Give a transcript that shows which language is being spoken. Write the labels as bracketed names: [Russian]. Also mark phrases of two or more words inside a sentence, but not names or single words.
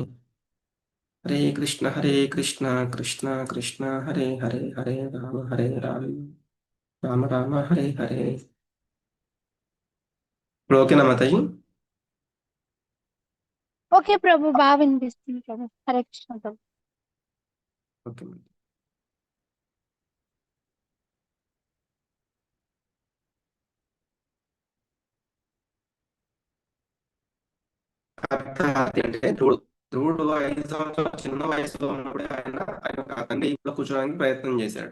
[Sanskrit] హరే కృష్ణ కృష్ణ కృష్ణ హరే హరే హరే రామ హరే రామ రామ రామ హరే హరే. [Telugu] ఇప్పుడు ఓకేనా మాతాజీ? ఓకే ప్రభు, బాగా వినిపిస్తుంది ప్రభు. హరే కృష్ణ ప్రభు. ఓకే. అర్థార్థి అంటే ధ్రువుడు 5 సంవత్సరాల చిన్న వయసులో ఉన్నప్పుడే ఆయన యొక్క తండ్రి ఇంట్లో కూర్చోడానికి ప్రయత్నం చేశాడు.